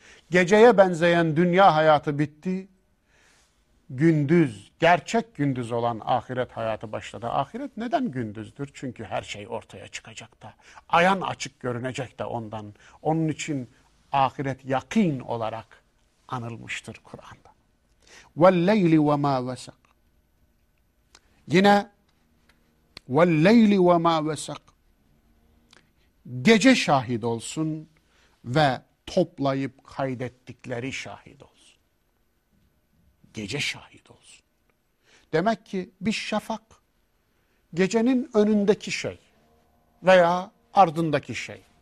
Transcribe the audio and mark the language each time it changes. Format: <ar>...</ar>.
<tr>Geceye benzeyen dünya hayatı bitti, gündüz, gerçek gündüz olan ahiret hayatı başladı. Ahiret neden gündüzdür? Çünkü her şey ortaya çıkacak da, ayan açık görünecek de ondan. Onun için ahiret yakin olarak anılmıştır Kur'an'da.</tr> <ar>وَالْلَيْلِ وَمَا وَسَقْ. Yine وَالْلَيْلِ وَمَا وَسَقْ.</ar> <tr>Gece şahit olsun ve toplayıp kaydettikleri şahit olsun. Gece şahit olsun. Demek ki bir şafak gecenin önündeki şey veya ardındaki şey.</tr>